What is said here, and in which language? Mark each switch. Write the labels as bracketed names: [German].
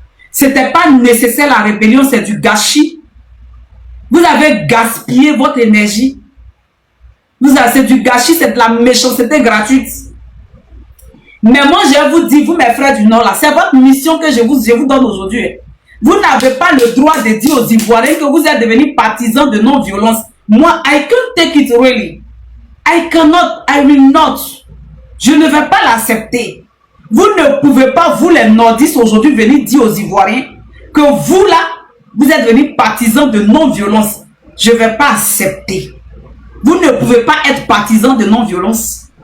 [French] C'était pas nécessaire la rébellion, c'est du gâchis. Vous avez gaspillé votre énergie. C'est du gâchis, c'est de la méchanceté gratuite. Mais moi, je vous dis, vous mes frères du Nord, là, c'est votre mission que je vous donne aujourd'hui. Vous n'avez pas le droit de dire aux Ivoiriens que vous êtes devenus partisans de non-violence. [English] Moi, I can't take it really. I cannot, I will not. [French] Je ne vais pas l'accepter. Vous ne pouvez pas, vous les nordistes, aujourd'hui, venir dire aux Ivoiriens que vous, là, vous êtes devenus partisans de non-violence. Je ne vais pas accepter. Vous ne pouvez pas être partisans de non-violence.